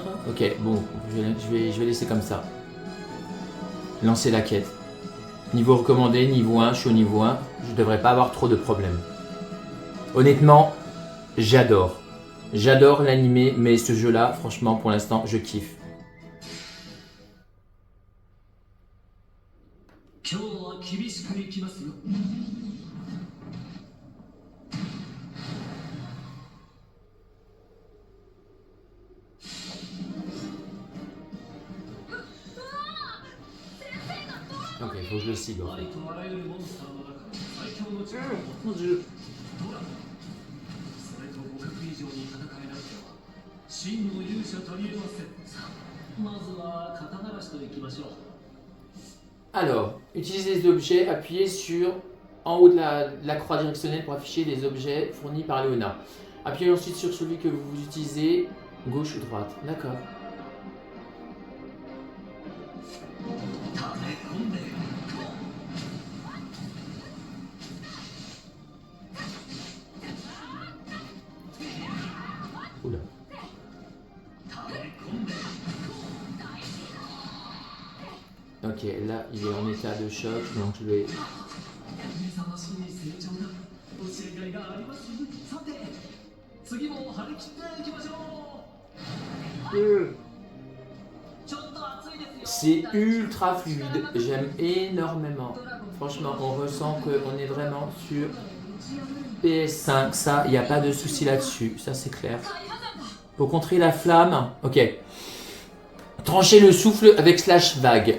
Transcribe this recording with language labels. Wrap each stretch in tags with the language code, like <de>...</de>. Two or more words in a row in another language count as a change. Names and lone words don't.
<fr>Ok, bon, je vais laisser comme ça. Lancer la quête. Niveau recommandé, niveau 1, je suis au niveau 1. Je devrais pas avoir trop de problèmes. Honnêtement, j'adore. J'adore l'animé, mais ce jeu-là, franchement, pour l'instant, je kiffe.</fr> <ja>今日は厳しくいきますよ。</ja> <fr>Ok, faut que je le cible.</fr> <ja>ありとあらゆるモンスターの中の最強の力を持</ja> <fr>Mon</fr> <ja>つ</ja> <fr>dieu.</fr> <ja>ドラゴン。それと互角以上に戦えなくては真の勇者と言えません。さあ、まずは肩慣らしといきましょう。</ja> <fr>Alors, utilisez les objets, appuyez sur en haut de la croix directionnelle pour afficher les objets fournis par Léona. Appuyez ensuite sur celui que vous utilisez, gauche ou droite. D'accord. Oula. Ok, là il est en état de choc, donc je vais...</fr> <ja>目覚ましい成長だ。教えがいがあります。さて、次も張り切っていきましょう。ちょっと暑いですよ。</ja> <fr>C'est ultra fluide, j'aime énormément. Franchement, on ressent qu'on est vraiment sur PS5, ça, il n'y a pas de souci là-dessus, ça c'est clair. Pour contrer la flamme, ok. Trancher le souffle avec slash vague.</fr>